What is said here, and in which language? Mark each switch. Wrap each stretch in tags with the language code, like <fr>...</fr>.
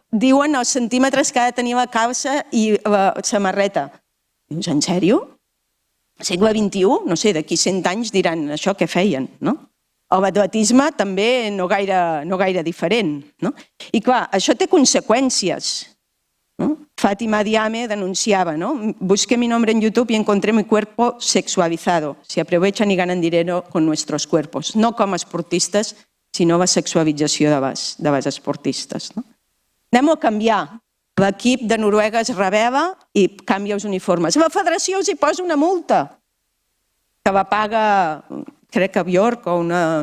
<ca>Diuen els centímetres que ha de tenir la calça i la samarreta. Dius, en sèrio? Segle XXI? No sé, d'aquí 100 anys diran això què feien, no? O l'atletisme també no gaire diferent. I clar, això té conseqüències.</ca> <es>Fátima Diame denunciaba, ¿no? Busqué mi nombre en YouTube y encontré mi cuerpo sexualizado. Se aprovechan y ganan dinero con nuestros cuerpos.</es> <ca>No com a esportistes, sinó la sexualització de les esportistes. Anem a canviar. L'equip de Noruega es rebel·la i canvia els uniformes. La federació els hi posa una multa que la paga, crec que Bjork o una...</ca>